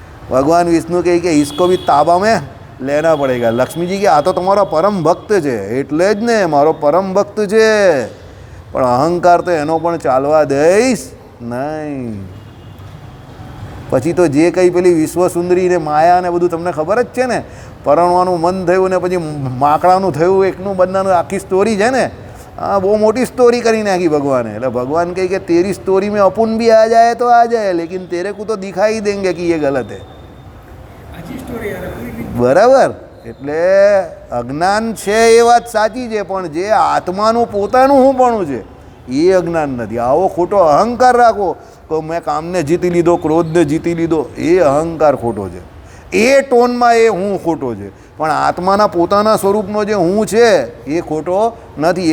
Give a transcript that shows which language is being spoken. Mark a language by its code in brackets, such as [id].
[gu] ભગવાન વિષ્ણુ કહે કે [hi] इसको भी ताबा में लेना पड़ेगा. [gu] લક્ષ્મીજી કે આ તો તમારો પરમ ભક્ત છે, એટલે જ ને મારો પરમ ભક્ત છે, પણ અહંકાર તો એનો પણ ચાલવા દઈશ નહીં. પછી તો જે કંઈ પેલી વિશ્વસુંદરી ને માયા ને બધું તમને ખબર જ છે ને. પરણવાનું મન થયું ને પછી માકડાનું થયું, એકનું બંધાનું, આખી સ્ટોરી છે ને. હા, બહુ મોટી સ્ટોરી કરી નાખી ભગવાને. એટલે ભગવાન કહે કે [hi] તેરી સ્ટોરી में अपन भी आ जाए तो आ जाए, लेकिन तेरे को तो दिखाई देंगे कि ये गलत है. [gu] બરાબર, એટલે અજ્ઞાન છે એ વાત સાચી છે, પણ જે આત્માનું પોતાનું હું પણ છે એ અજ્ઞાન નથી. આવો ખોટો અહંકાર રાખો તો મેં કામને જીતી લીધો, ક્રોધને જીતી લીધો, એ અહંકાર ખોટો છે. એ ટોનમાં એ હું ખોટો છે, પણ આત્માના પોતાના સ્વરૂપનો જે હું છે એ ખોટો નથી.